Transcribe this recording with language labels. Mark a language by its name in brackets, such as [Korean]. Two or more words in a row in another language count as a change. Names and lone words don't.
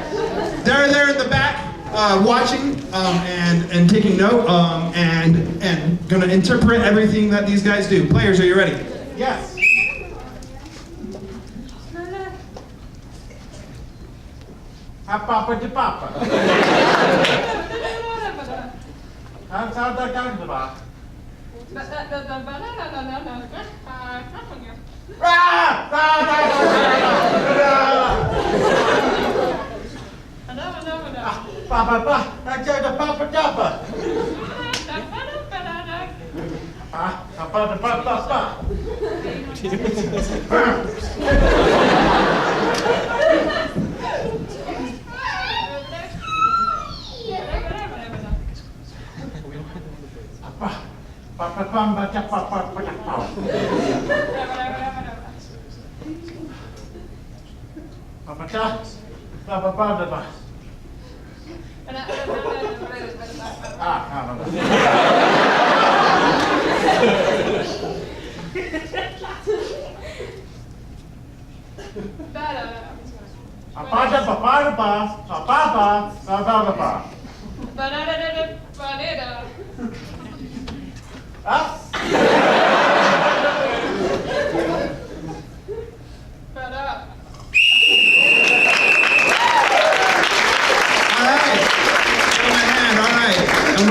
[English] They're there in the back, watching and taking note and going to interpret everything that these guys do. Players, are you ready? Yes. Papa de papa. How that going to ba? Papa, I said the papa dappa. Papa de papa. Papa pamba papa papa. Papa ta. Papa papa. No. And we